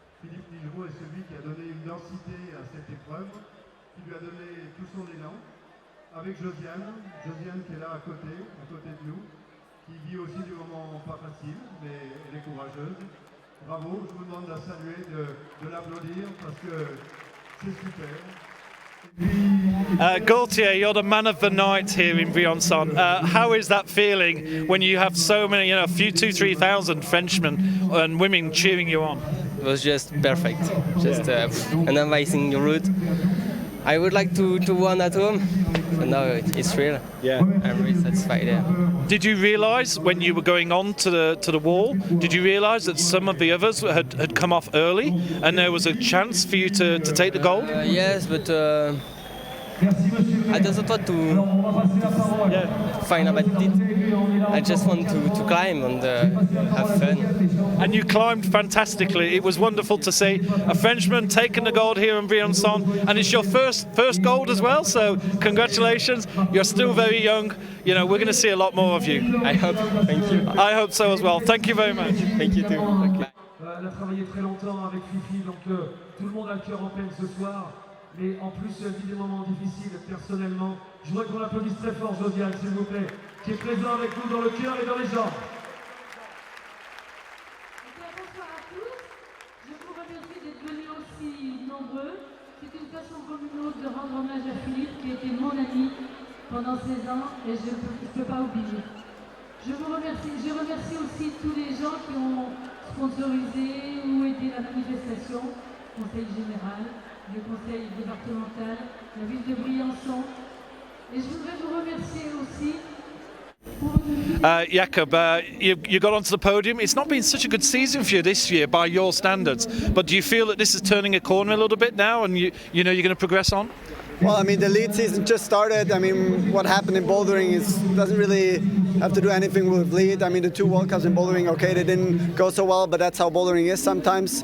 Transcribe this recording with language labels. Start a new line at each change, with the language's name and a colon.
French: Philippe Ligereau est celui qui a donné une densité à cette épreuve, qui lui a donné tout son élan. Avec Josiane qui est là à côté de nous, qui vit aussi du moment pas facile, mais elle est courageuse. Bravo, je vous demande de la saluer, de l'applaudir parce que c'est super.
English: Gauthier, you're the man of the night here in Briançon. How is that feeling when you have so many, a few 2,000-3,000 Frenchmen and women cheering you on? It was just perfect, just an amazing route. I would like to win at home, but now it's real. Yeah, I'm really satisfied. Yeah. Did you realise when you were going on to the wall? Did you realise that some of the others had come off early, and there was a chance for you to take the gold? Yes, but I just want to find a bad it. I just want to climb and have fun. And you climbed fantastically. It was wonderful to see a Frenchman taking the gold here in Briançon, and it's your first gold as well. So congratulations. You're still very young. You know, we're going to see a lot more of you. I hope. Thank you. I hope so as well. Thank you very much. Thank you too. Okay.
French: Elle a travaillé très longtemps avec Fifi, donc tout le monde a le cœur en peine ce soir. Mais en plus, elle vit des moments difficiles personnellement. Je voudrais qu'on l'applaudisse très fort, Josiane, s'il vous plaît, qui est présent avec nous dans le cœur et dans les jambes. Bonsoir à tous. Je vous remercie d'être venus aussi nombreux. C'est une façon comme une autre de rendre hommage à Philippe, qui était mon ami pendant 16 ans, et je ne peux pas oublier. Je vous remercie. Je remercie aussi tous les gens qui ont sponsorisé ou aidé la manifestation, conseil général, le conseil départemental, la ville de Briançon. Et je voudrais vous remercier aussi.
English: Jakob, you got onto the podium. It's not been such a good season for you this year by your standards, but do you feel that this is turning a corner a little bit now, and you know you're going to progress on? Well, I mean, the lead season just started. I mean, what happened in bouldering doesn't really have to do anything with lead. I mean, the 2 World Cups in bouldering, okay, they didn't go so well, but that's how bouldering is sometimes.